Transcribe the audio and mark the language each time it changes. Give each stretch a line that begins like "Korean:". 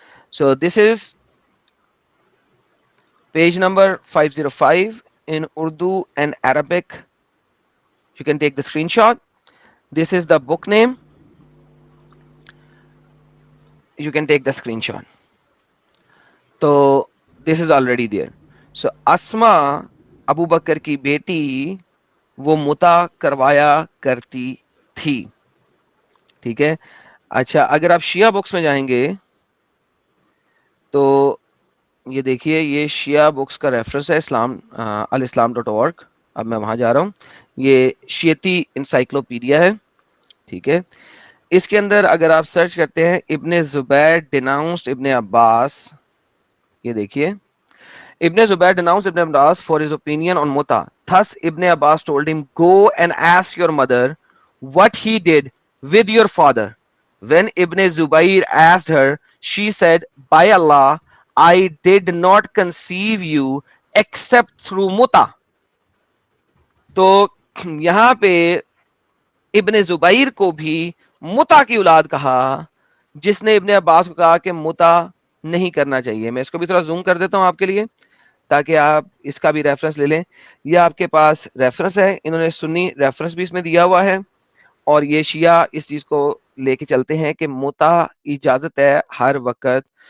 English: So this is page number 505 in Urdu and Arabic. You can take the screenshot. This is the book name. You can take the screenshot. So this is already there.
Urdu: So Asma Abu Bakr کی بیٹی وہ متا کروایا کرتی تھی. ٹھیک ہے. اچھا, اگر آپ شیعہ بکس میں جائیں گے تو یہ دیکھیے, یہ شیعہ بکس کا ریفرنس ہے alislam.org. اب میں وہاں جا رہا ہوں. یہ شیعتی انسائکلوپیڈیا ہے. ٹھیک ہے. اس کے اندر اگر آپ سرچ کرتے ہیں ابن زبیر denounced ابن عباس, یہ دیکھیے,
English: Ibn Zubair denounced Ibn Abbas for his opinion on muta. Thus Ibn Abbas told him, go and ask your mother what he did with your father. When Ibn Zubair asked her, she said, by Allah, I did not conceive you except through muta.
Urdu: تو یہاں پہ ابن زبیر کو بھی متا کی اولاد کہا, جس نے ابن عباس کو کہا کہ متا نہیں کرنا چاہیے. میں اس کو بھی تھوڑا زوم کر دیتا ہوں آپ کے لیے تاکہ آپ اس کا بھی ریفرنس لے لیں. یہ آپ کے پاس ریفرنس ہے, انہوں نے سنی ریفرنس بھی اس میں دیا ہوا ہے, اور یہ شیعہ اس چیز کو لے کے چلتے ہیں کہ متا اجازت ہے ہر وقت.